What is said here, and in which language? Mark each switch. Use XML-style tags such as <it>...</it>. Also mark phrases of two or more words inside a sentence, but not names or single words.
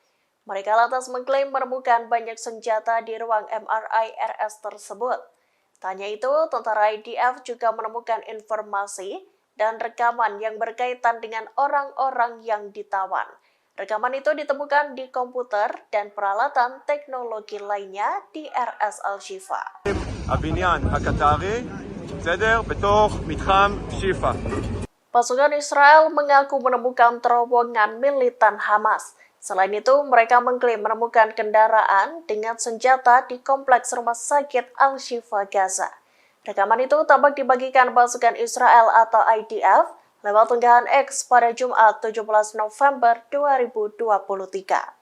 <id>Mereka lantas mengklaim menemukan banyak senjata di ruang MRI RS tersebut. Tanya itu, tentara IDF juga menemukan informasi dan rekaman yang berkaitan dengan orang-orang yang ditawan. Rekaman itu ditemukan di komputer dan peralatan teknologi lainnya di RS Al-Shifa.</id> <he>הבניין הקטרי, בסדר? בתוך מתחם שיפא.</he> <id>Pasukan Israel mengaku menemukan terowongan militan Hamas. Selain itu, mereka mengklaim menemukan kendaraan dengan senjata di kompleks rumah sakit Al-Shifa Gaza. Rekaman itu tampak dibagikan pasukan Israel atau IDF lewat unggahan X pada Jumat 17 November 2023.</id>